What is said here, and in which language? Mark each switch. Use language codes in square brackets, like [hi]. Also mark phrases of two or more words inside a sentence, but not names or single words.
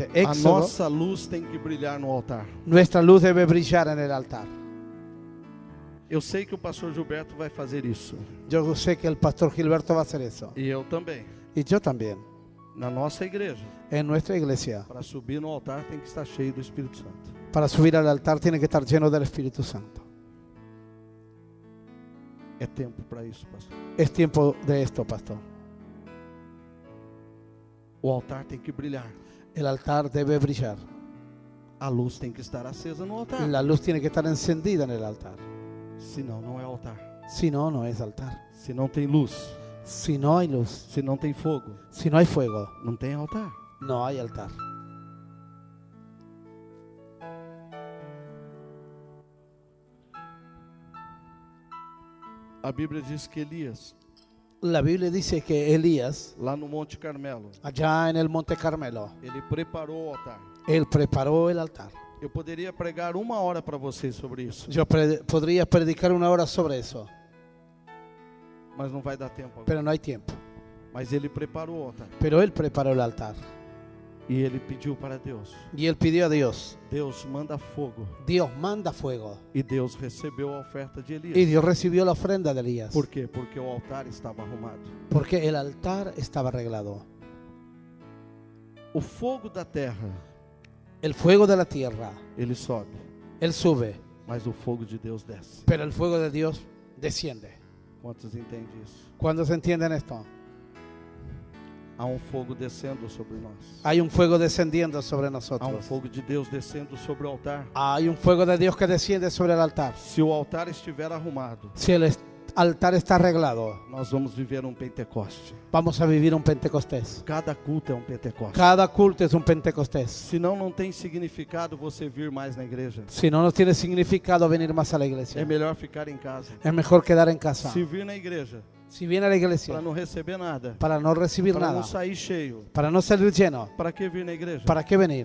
[pt] A Éxodo, nossa luz tem que brilhar no altar. [es] nuestra luz debe brillar en el altar. [pt] Eu sei que o pastor Gilberto vai fazer isso. [es] Yo sé que el pastor Gilberto va a hacer eso. [pt] E eu também. [es] Y yo también. [pt] Na nossa igreja, [es] En nuestra iglesia, [pt] para subir no altar tem que estar cheio do Espírito Santo. [es] para subir al altar tiene que estar lleno del Espíritu Santo. [pt] É tempo para isso, pastor. [es] Es tiempo de esto, pastor. [pt] O altar tem que brilhar. [es] El altar debe brillar. [pt] A luz tem que estar acesa no altar. [es] La luz tiene que estar encendida en el altar. [pt] Senão não é altar. [es] Si no, no es altar. [pt] Se não tem luz, [es] Si no hay luz, [pt] se não tem fogo, [es] si no hay fuego, [pt] não tem altar. [es] no hay altar. [pt] A Bíblia diz que Elias, [es] La Biblia dice que Elías, [pt] lá no Monte Carmelo, [es] allá en el Monte Carmelo, [pt] ele preparou o altar. [es] él preparó el altar. [pt] Eu poderia pregar 1 hora para vocês sobre isso, [es] Yo podría predicar 1 hora sobre eso, [pt] mas não vai dar tempo agora. [es] pero no hay tiempo. [pt] Mas ele preparou o altar. [es] Pero él preparó el altar [pt] E ele pediu para Deus. [es] y él pidió a Dios. [pt] Deus manda fogo. [es] Dios manda fuego. [pt] E Deus recebeu a oferta de [es] Y [pt] Elias. [es] Dios recibió la ofrenda de Elías. [pt] Por quê? Porque o altar estava arrumado. [es] Porque el altar estaba arreglado. [pt] O fogo da terra, [es] El fuego de la tierra, [pt] ele sobe. [es] él sube. [pt] Mas o fogo de Deus desce. [es] Pero el fuego de Dios desciende. [pt] Quantos entendem isso? [es] ¿Cuándo se entienden esto? [pt] Há um fogo descendo sobre nós. [es] Hay un fuego descendiendo sobre [pt] Há um [es] nosotros. [pt] fogo de Deus descendo sobre o altar. [es] Hay un fuego de Dios que desciende sobre el altar. [pt] Se o altar estiver arrumado, [es] Si el altar está arreglado, [pt] nós vamos viver um Pentecoste. [es] vamos a vivir un Pentecostés. [pt] Cada culto é um Pentecoste. [es] Cada culto es un Pentecostés. [pt] Senão não tem significado você vir mais na igreja. [es] Si no, no tiene significado venir más a la [pt] É [es] iglesia. [pt] melhor ficar em casa. [es] Es mejor quedar en casa. [pt] Se vir na igreja [es] Si viene a la [pt] para [es] iglesia [pt] não receber nada, [es] para no recibir [pt] para [es] nada, [pt] não sair cheio, [es] para no salir lleno, [pt] para que vir na igreja? [es] ¿para qué venir?